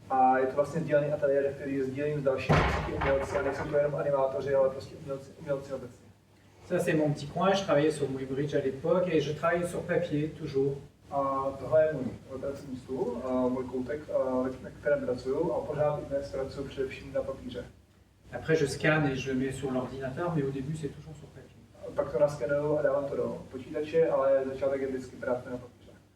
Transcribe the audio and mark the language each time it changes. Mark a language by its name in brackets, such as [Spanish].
[Czech] A je to vlastně sdílený ateliér, který sdílím s dalšími umělci, a nejsou to jenom animátoři, ale prostě umělci obecně. [French] Ça c'est mon petit coin, je travaillais sur Muybridge à l'époque et je travaillais sur papier toujours. [Czech] A tohle je můj pracovní stůl, můj koutek, na kterém pracuju a pořád i dnes pracuju především na papíře. [French] Après je scanne et je le mets sur l'ordinateur, mais au début c'est toujours sur papier. [Czech] Pak to naskenuju a dávám to do počítače, ale začátek je vždycky právě na papíře.